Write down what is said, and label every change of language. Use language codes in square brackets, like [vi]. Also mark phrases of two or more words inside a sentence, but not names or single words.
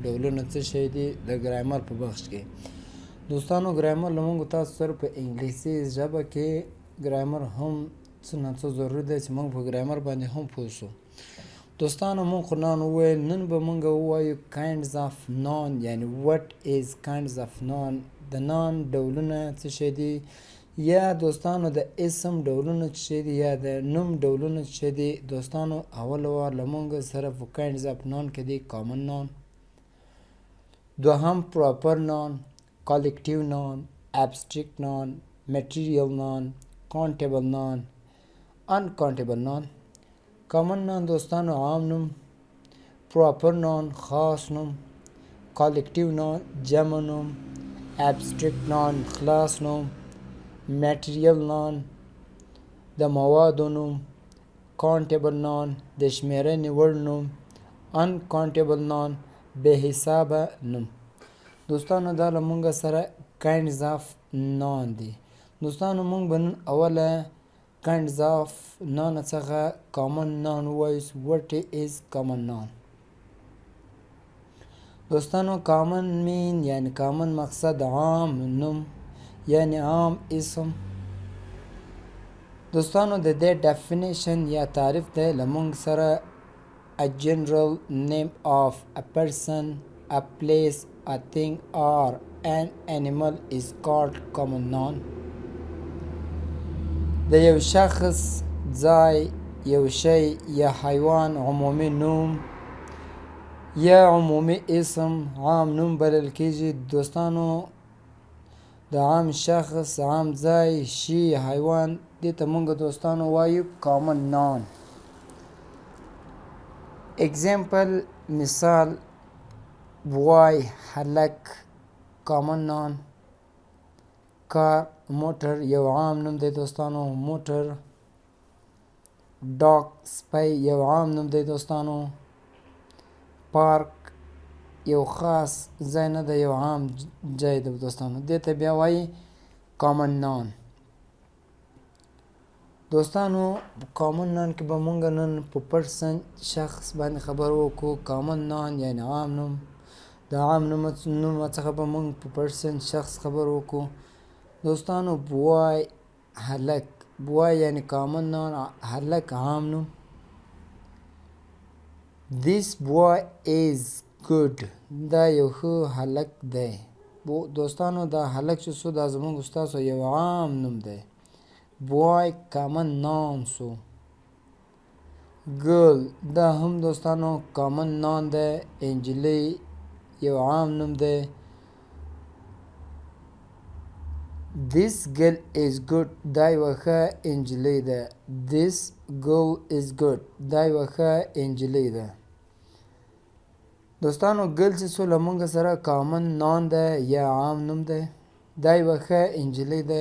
[ps] ډولونه څه شی دي د ګرامر په بخش کې. دوستانو ګرامر له موږ تاسو سره په انګلیسي ژبه کې ګرامر هم څه نه څه ضروري دی چې موږ په ګرامر باندې هم پوه شو. دوستانو موږ خو نن وویل، نن به موږ ووایو [en] kinds of noun، [ps] یعنی [en] what is kinds of noun. [ps] د نان ډولونه څه شی دي، یا دوستانو د اسم ډولونه څه شی دي، یا د نوم ډولونه څه شی دي. دوستانو اول وار له موږ سره په [en] kinds of noun [ps] کې دي [en] common noun، [ps] دوهم [en] proper noun، collective noun، abstract noun، material noun، countable noun، uncountable noun. common noun [ps] دوستانو عام نوم، [en] proper noun [ps] خاص نوم، [en] collective noun [ps] جمع نوم، [en] abstract noun [ps] خلاص نوم، [en] material noun [ps] د موادو نوم، [en] countable noun [ps] د شمیرنې وړ نوم، [en] uncountable noun [ps] بې حسابه نوم. دوستانو دا له مونږ سره [en] kinds of noun [ps] دي. دوستانو مونږ به نن اوله [en] kinds of noun [ps] څخه [en] common noun [ps] ووایو. [en] what is common noun. [ps] دوستانو [en] common mean [ps] یعنی common مقصد عام نوم یعنی عام اسم. دوستانو د دې definition یا تعریف دی له مونږ سره [en] a general name of a person, a place, a thing or an animal is called common noun. [ps] د یو شخص، ځای، یو شی یا حیوان عمومي نوم یا عمومي اسم عام نوم بلل کیږي. دوستانو د عام شخص، عام ځای، شي، حیوان دې ته مونږ دوستانو وایو [en] common noun. [ps] example مثال boy هلک [en] common noun. [ps] کار موټر یو عام نوم دی دوستانو موټر. dog سپی یو عام نوم دی دوستانو. پارک یو خاص ځای نه دی، یو عام ځای دی دوستانو، دې ته بیا وایي [en] common noun. [ps] دوستانو [en] common noun [ps] کې به مونږ نن په person شخص باندې خبر وکړو. [en] common noun [ps] یعنی عام نوم، د عام نوم څخه به مونږ په person شخص خبر وکړو. دوستانو boy هلک، boy یعنی [en] common noun، [ps] هلک عام نوم. [en] this boy is good، [ps] دا یو ښه هلک دی. دوستانو دا هلک چې څو دا زموږ ستاسو یو عام نوم دی. [en] boy common noun [ps] سو. girl دا هم دوستانو [en] common noun [ps] دی. انجلۍ یو عام نوم دی. [en] this girl is good [ps] دا یوه ښه انجلۍ ده. [en] this girl is good [ps] دا یوه ښه انجلۍ ده. دوستانو girl چې څو له مونږ سره [en] common noun [ps] ده یا عام نوم دی، دا یوه ښه انجلۍ ده.